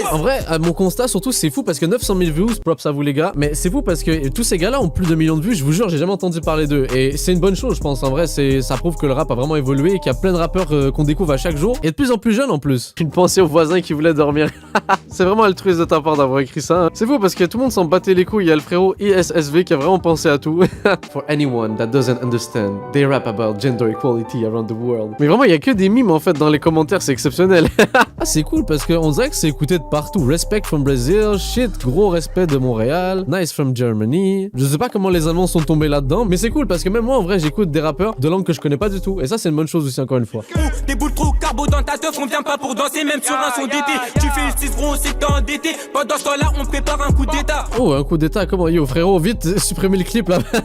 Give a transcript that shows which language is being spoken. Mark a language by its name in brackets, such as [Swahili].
[French] En vrai, mon constat surtout, c'est fou parce que 900 000 views, props à vous les gars, mais c'est fou parce que tous ces gars-là ont plus de millions de vues, je vous jure, j'ai jamais entendu parler d'eux. Et c'est une bonne chose, je pense. En vrai, ça prouve que le rap a vraiment évolué et qu'il y a plein de rappeurs qu'on découvre à chaque jour et de plus en plus jeunes en plus. Une pensée aux voisins qui voulaient dormir. C'est vraiment altruiste de ta part d'avoir écrit ça. Hein. C'est fou parce que tout le monde s'en battait les couilles. Il y a le frérot ISSV qui a vraiment pensé à tout. [English] For anyone that doesn't understand, they rap about gender equality around the world. [French] Mais vraiment, il y a que des mimes en fait dans les commentaires, c'est exceptionnel. Ah, c'est cool parce qu'on dirait que c'est écouté de partout. [English] Respect from Brazil, shit, gros respect de Montréal, nice from Germany. [French] Je sais pas comment les Allemands sont tombés là-dedans, mais c'est cool parce que même moi en vrai j'écoute des rappeurs de langue que je connais pas du tout. Et ça c'est une bonne chose aussi encore une fois. Des boules trop carbo dans ta teuf, on vient pas pour danser même sur un son d'été. Tu fais le 6 gros, on sait que t'es endetté. Pendant ce temps-là, on prépare un coup d'état. Oh, un coup d'état, comment yo frérot, vite supprimez le clip là.